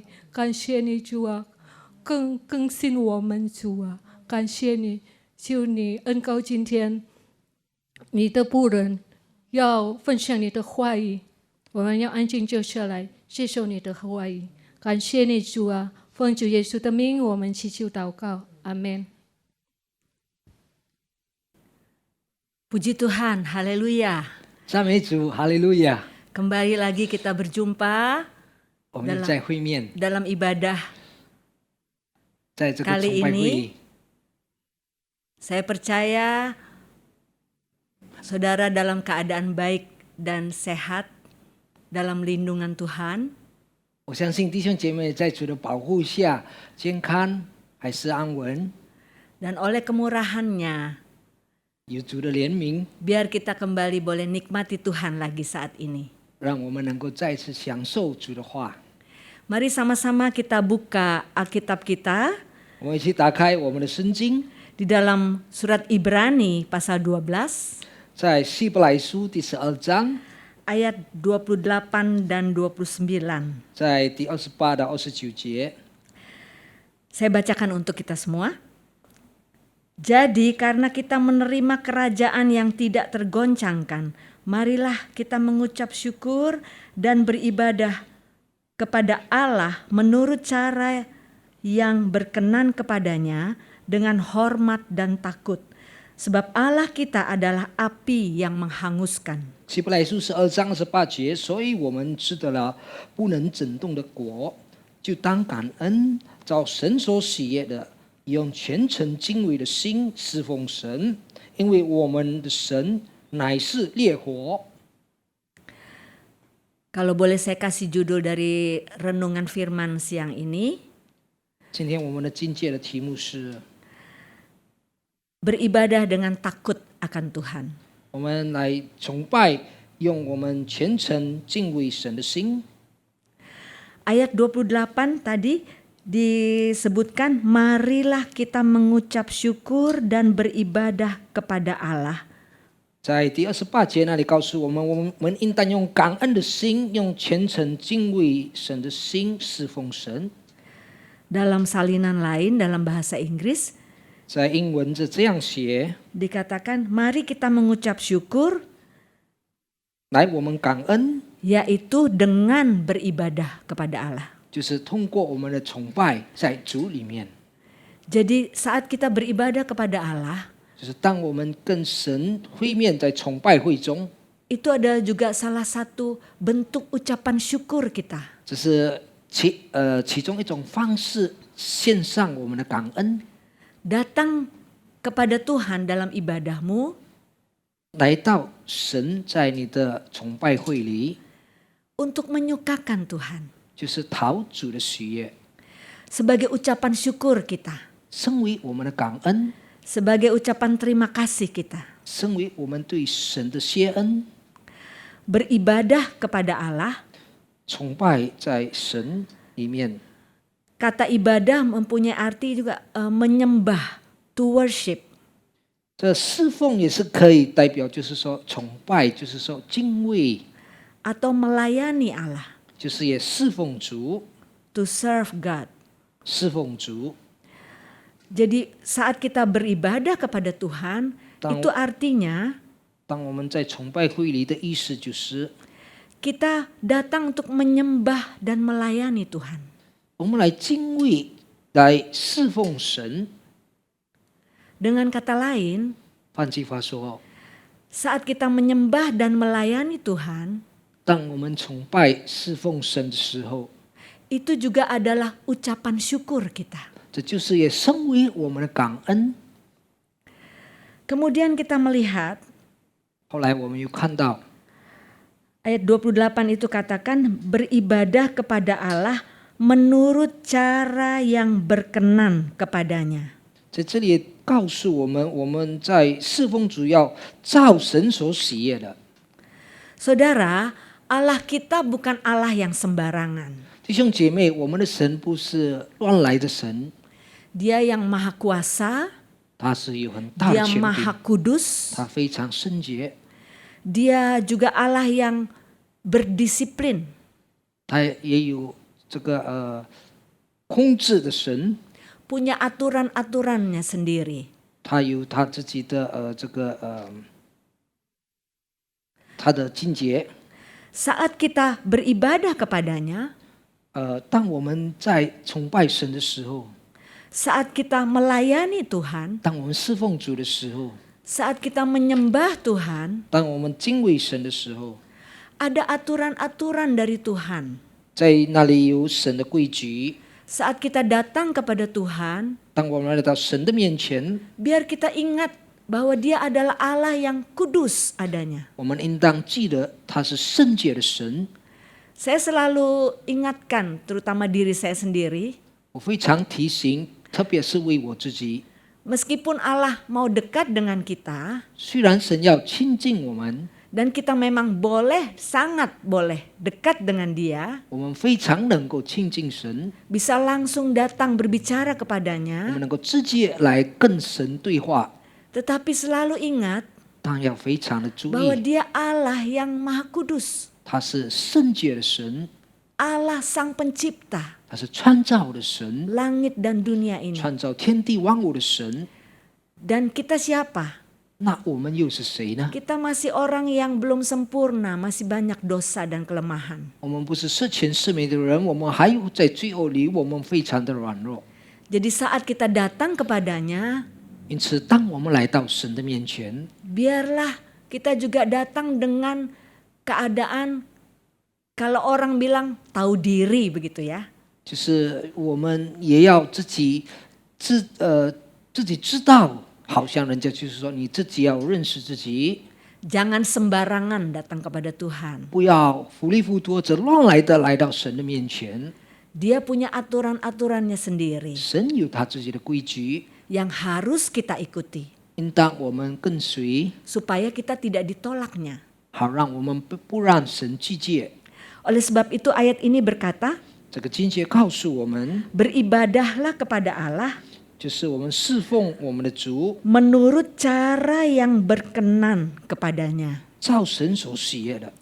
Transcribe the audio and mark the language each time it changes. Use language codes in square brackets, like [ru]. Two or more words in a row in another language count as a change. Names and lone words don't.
[zh] 感谢你主啊，更新我们主啊，感谢你，求你恩膏今天你的仆人要分享你的话语，我们要安静坐下来接受你的话语。感谢你主啊，奉主耶稣的名我们祈求祷告，阿们。 [id] Puji Tuhan, haleluya. [zh] 赞美主，哈利路亚！ [id] Kembali lagi kita berjumpa [zh] 我们在会面， [id] dalam ibadah. [zh] 在这个 [id] Kali [zh] 崇拜会 [id] ini [zh] 里， [id] saya percaya saudara dalam keadaan baik dan sehat dalam lindungan Tuhan. [zh] 我相信弟兄姐妹在主的保护下，健康还是安稳， [id] Dan oleh kemurahan-Nya, [zh] 有主的怜悯， [id] biar kita kembali boleh nikmati Tuhan lagi saat ini. [zh] 让我们能够再次享受主的话。 [id] Mari sama-sama kita buka Alkitab kita [zh] 我们一起打开我们的圣经， [id] di dalam surat Ibrani pasal 12. [zh] 在希伯来书第12章， [id] Ayat 28 dan 29. [zh] 在第28到29节。 [id] Saya bacakan untuk kita semua. Jadi karena kita menerima kerajaan yang tidak tergoncangkan, marilah kita mengucap syukur dan beribadah kepada Allah menurut cara yang berkenan kepadanya dengan hormat dan takut. Sebab Allah kita adalah api yang menghanguskan. [zh] 希伯来书12章28节，所以我们吃得了不能震动的果，就当感恩，照神所喜悦的，用虔诚敬畏的心侍奉神，因为我们的神乃是烈火。 [id] Kalau boleh saya kasih judul dari renungan firman siang ini, [zh] 今天我们的境界的题目是 [id] beribadah dengan takut akan Tuhan. [zh] 我们来崇拜，用我们虔诚敬畏神的心。 [id] Ayat 28 tadi disebutkan, marilah kita mengucap syukur dan beribadah kepada Allah. [zh] 在第28节那里告诉我们应当用感恩的心，用虔诚敬畏神的心侍奉神。 [id] Dalam salinan lain, dalam bahasa Inggris, [zh] 在英文是这样写： [id] dikatakan, mari kita mengucap syukur, [zh] 来，我们感恩， [id] yaitu dengan beribadah kepada Allah. [zh] 就是通过我们的崇拜在主里面， [id] Jadi saat kita beribadah kepada Allah, [zh] 就是当我们跟神会面在崇拜会中， [id] itu adalah juga salah satu bentuk ucapan syukur kita. [zh] 这是其中一种方式，献上我们的感恩， [id] Datang kepada Tuhan dalam ibadahmu, [zh] 来到神在你的崇拜会里， [id] untuk menyukakan Tuhan. [zh] 就是讨主的喜悦， [id] Sebagai ucapan syukur kita. [zh] 身为我们的感恩， [id] Sebagai ucapan terima kasih kita. [zh] 身为我们对神的谢恩， [id] Beribadah kepada Allah. [zh] 崇拜在神里面。 [id] Kata ibadah mempunyai arti juga menyembah, [en] to worship. [zh] 这侍奉也是可以代表，就是说崇拜，就是说敬畏， [id] Atau melayani Allah, [zh] 就是也侍奉主， [en] to serve God. [zh] 侍奉主。 [id] Jadi saat kita beribadah kepada Tuhan, Tahu. itu artinya [zh] 当我们在崇拜会里的意思就是， [id] kita datang untuk menyembah dan melayani Tuhan. [zh] 我们来敬畏，来侍奉神。 [id] Dengan kata lain, [zh] 换句话说， [id] saat kita menyembah dan melayani Tuhan, [zh] 当我们崇拜侍奉神的时候， [id] itu juga adalah ucapan syukur kita. [zh] 这就是也身为我们的感恩。 [id] Kemudian kita melihat [zh] 后来我们又看到， [id] Ayat 28 itu katakan beribadah kepada Allah menurut cara yang berkenan kepadanya. [zh] 在这里也告诉我们，我们在侍奉主要照神所喜悦的。 [id] Saudara, Allah kita bukan Allah yang sembarangan. [zh] 弟兄姐妹，我们的神不是乱来的神， [id] Dia yang maha kuasa, [zh] 他是有很大的 [id] Dia [zh] 权 [id] maha [zh] 柄， [id] kudus, [zh] 他非常圣洁， [id] Dia juga Allah yang berdisiplin. [zh] 他也有这个控制的神， [id] Punya aturan-aturannya sendiri. [zh] 他有他自己的他的境界。 [id] Saat kita beribadah kepadanya, [zh] 当我们在崇拜神的时候， [id] saat kita melayani Tuhan, [zh] 当我们侍奉主的时候， [id] saat kita menyembah Tuhan, [zh] 当我们敬畏神的时候， [id] ada aturan-aturan dari Tuhan. [zh] 在那里有神的规矩。 [id] Saat kita datang kepada Tuhan, [zh] 当我们来到神的面前， [id] biar kita ingat bahwa Dia adalah Allah yang kudus adanya. [zh] 我们应当记得他是圣洁的神。 [id] Saya selalu ingatkan, terutama diri saya sendiri, [zh] 我非常提醒，特别是为我自己， [id] meskipun Allah mau dekat dengan kita, [zh] 虽然神要亲近我们， [id] dan kita memang boleh, sangat boleh dekat dengan Dia, [zh] 我们非常能够亲近神， [id] bisa langsung datang berbicara [zh] 我 [id] kepadanya, [zh] 们能够直接来跟神对话， [id] tetapi selalu ingat [zh] 当然要非常的注 [id] bahwa [zh] 意， [id] Dia Allah yang maha kudus, [zh] 他是圣洁的神， [id] Allah sang pencipta [zh] 他是创造的神， [id] langit dan dunia ini. [zh] 创造天地万物的神。 [id] Dan kita siapa? [zh] 那我们又是谁呢？ [id] Kita masih orang yang belum sempurna, masih banyak dosa dan kelemahan. [zh] 我们不是是全是美的人，我们还有在罪恶里，我们非常的软弱。 [id] Jadi saat kita datang kepadanya, [zh] 因此，当我们来到神的面前， [id] biarlah kita juga datang dengan keadaan, kalau orang bilang tahu diri begitu ya. [zh] 就是我们也要自己知道，好像人家就是说，你自己要认识自己， [id] Jangan sembarangan datang kepada Tuhan. [zh] 不要糊里糊涂或者乱来的来到神的面前。 [id] Dia punya aturan-aturannya sendiri [zh] 神有他自己的规矩， [id] yang harus kita ikuti [zh] 应当我们跟随， [id] supaya kita tidak ditolaknya. [zh] 好让我们不让神拒绝。 [id] Oleh sebab itu ayat ini berkata, [zh] 这个经节告诉我们， [id] beribadahlah kepada Allah [zh] 就是我们侍奉我们的主， [id] menurut cara yang berkenan kepadanya. [zh] 照神所喜悦的，